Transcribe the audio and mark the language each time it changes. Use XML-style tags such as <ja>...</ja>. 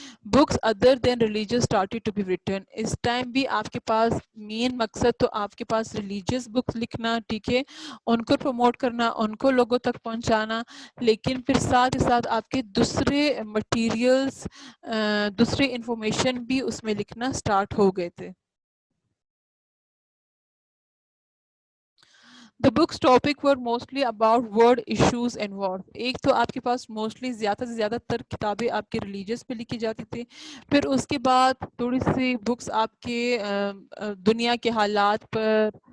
<en>Books other than religious started to be written.</en> <ur>اس time بھی آپ کے پاس مین مقصد تو آپ کے پاس ریلیجیس بکس لکھنا, ٹھیک ہے, ان کو پروموٹ کرنا, ان کو لوگوں تک پہنچانا, لیکن پھر ساتھ ہی ساتھ آپ کے دوسرے مٹیریلز, دوسری انفارمیشن بھی اس میں لکھنا سٹارٹ ہو گئے تھے.</ur> <en>The book's topic were mostly about world issues and wars.</en> <ur>ایک تو آپ کے پاس موسٹلی زیادہ سے زیادہ تر کتابیں آپ کے ریلیجیس پہ لکھی جاتی تھی. پھر اس کے بعد تھوڑی سی بکس آپ کے دنیا کے حالات پر,</ur>